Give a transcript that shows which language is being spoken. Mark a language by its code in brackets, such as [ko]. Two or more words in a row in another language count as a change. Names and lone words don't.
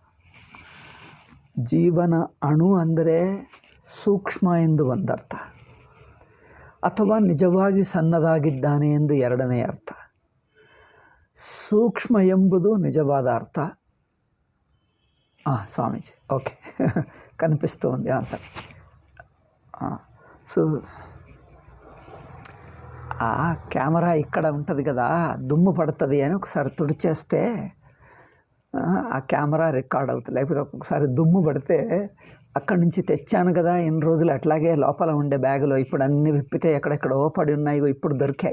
[kn] ಜೀವನ ಅಣು ಅಂದರೆ ಸೂಕ್ಷ್ಮ ಎಂದು ಒಂದರ್ಥ, ಅಥವಾ ನಿಜವಾಗಿ ಸಣ್ಣದಾಗಿದ್ದಾನೆ ಎಂದು ಎರಡನೇ ಅರ್ಥ. ಸೂಕ್ಷ್ಮ ಎಂಬುದು ನಿಜವಾದ ಅರ್ಥ. [te] ಸ್ವಾಮೀಜಿ ಓಕೆ కనిపిస్తూ ఉంది సరే. సో ఆ కెమెరా ఇక్కడ ఉంటుంది కదా, దుమ్ము పడుతుంది అని ఒకసారి తుడిచేస్తే ఆ కెమెరా రికార్డ్ అవుతుంది. లేకపోతే ఒక్కొక్కసారి దుమ్ము పడితే అక్కడి నుంచి తెచ్చాను కదా ఇన్ని రోజులు అట్లాగే లోపల ఉండే బ్యాగులో ఇప్పుడు అన్నీ విప్పితే ఎక్కడెక్కడో పడి ఉన్నాయి, ఇప్పుడు దొరికాయి.